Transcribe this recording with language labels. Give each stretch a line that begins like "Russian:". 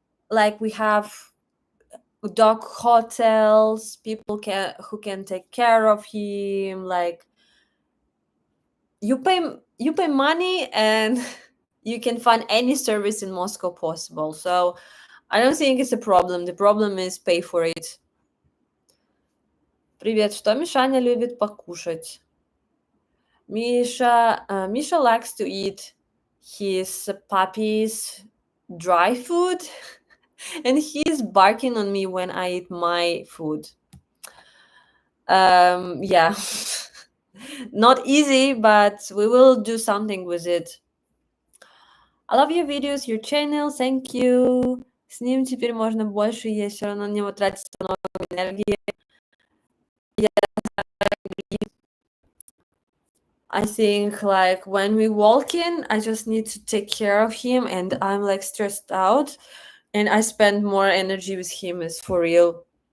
English: Like we have dog hotels, people can who can take care of him. Like you pay money and you can find any service in Moscow possible. So I don't think it's a problem. The problem is pay for it.
Russian: Привет, что Мишаня любит покушать?
English: Misha likes to eat his puppy's dry food and he's barking on me when I eat my food. Yeah. Not easy, but we will do something with it. I love your videos, your channel, thank you.
Russian: С ним теперь можно больше есть, все равно на него тратится много энергии.
English: I think like when we walk in, I just need to take care of him and I'm like stressed out and I spend more energy with him is for real.